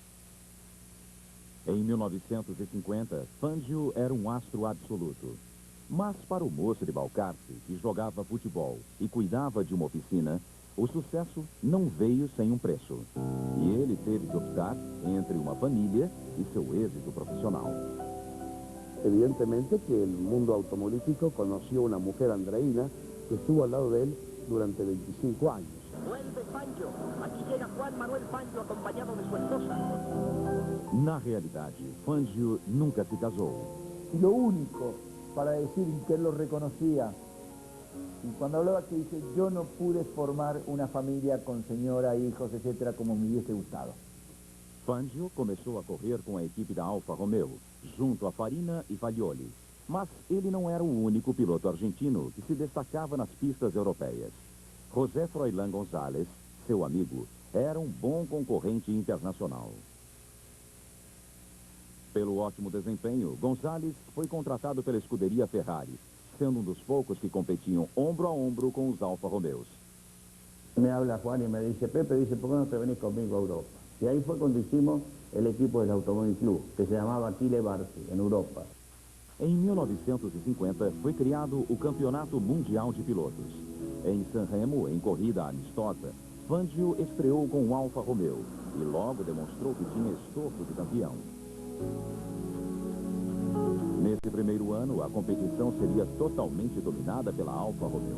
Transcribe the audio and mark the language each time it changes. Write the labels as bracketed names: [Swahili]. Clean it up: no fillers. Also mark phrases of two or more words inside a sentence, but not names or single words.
[Portuguese] Em 1950, Fangio era um astro absoluto. Mas para o moço de Balcarce, que jogava futebol e cuidava de uma oficina, o sucesso não veio sem um preço. E ele teve que optar entre uma família e seu êxito profissional. [Spanish] Evidentemente que el mundo automovilístico conoció una mujer andreína que estuvo al lado de él durante 25 años. Vuelve Fangio. Aquí llega Juan Manuel Fangio acompañado de su esposa. [Portuguese] Na realidade, Fangio nunca se casou. [Spanish] Y lo único para decir que él lo reconocía, y cuando hablaba que dice, yo no pude formar una familia con señora, hijos, etcétera, como me hubiese gustado. [Portuguese] Fangio começou a correr com a equipe da Alfa Romeo, junto a Farina e Fagioli. Mas ele não era o único piloto argentino que se destacava nas pistas europeias. José Froilán González, seu amigo, era um bom concorrente internacional. Pelo ótimo desempenho, González foi contratado pela escuderia Ferrari, sendo um dos poucos que competiam ombro a ombro com os Alfa Romeos. [Spanish] Me habla Juan y me dice, Pepe, dice, ¿por qué no te venís conmigo a Europa? Y ahí fue cuando hicimos el equipo del Automóvil Club, que se llamaba Achille Barsi, en Europa. [Portuguese] Em 1950, foi criado o Campeonato Mundial de Pilotos. Em Sanremo, em corrida amistosa, Fangio estreou com o Alfa Romeo e logo demonstrou que tinha estofo de campeão. Nesse primeiro ano, a competição seria totalmente dominada pela Alfa Romeo.